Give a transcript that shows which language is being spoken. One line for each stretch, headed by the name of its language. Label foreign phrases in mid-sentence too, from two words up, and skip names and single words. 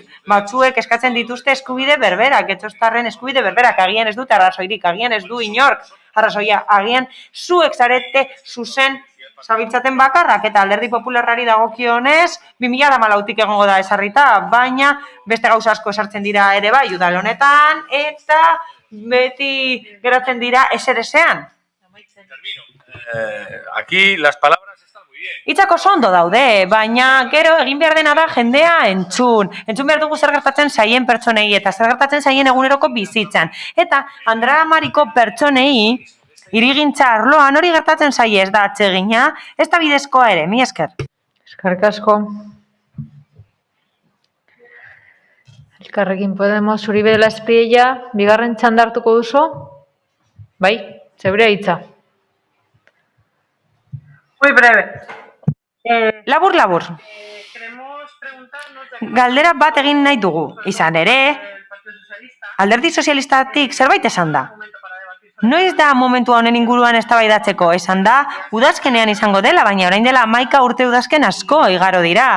Basque: Batzuek eskatzen dituzte eskubide berberak, getxostarren eskubide berberak, agian ez dute arrazoirik, agian ez du inork arrazoia, agian zuek zarete zuzen zabiltzaten bakarrak, eta Alderdi Popularrari dagokionez 2014tik egongo da esarrita, baina beste gauza asko esartzen dira ere bai udal honetan, eta beti geratzen dira eser-esean.
Spanish: Aquí las palabras están muy bien.
Basque: Hitzak oso ondo daude, baina gero egin behar dena da jendea entzun behar dugu zer gertatzen zaien pertsonei eta zer gertatzen zaien eguneroko bizitzan. Eta Andramariko pertsonei hirigintza arloan hori gertatzen zaie ez da atsegina, ez da bidezkoa ere, mi esker. Eskerrik asko. Elkarrekin Podemos, Uribe de la Espriella, bigarren txanda hartuko duzu? Bai, zeurea hitza.
Spanish: Muy breve.
Basque: Labur. Galdera bat egin nahi dugu. Izan ere, Alderdi Sozialistatik zerbait esan da. Noiz da momentu honen inguruan eztabaidatzeko, esan da, udazkenean izango dela, baina orain dela 11 urte udazken asko igaro dira.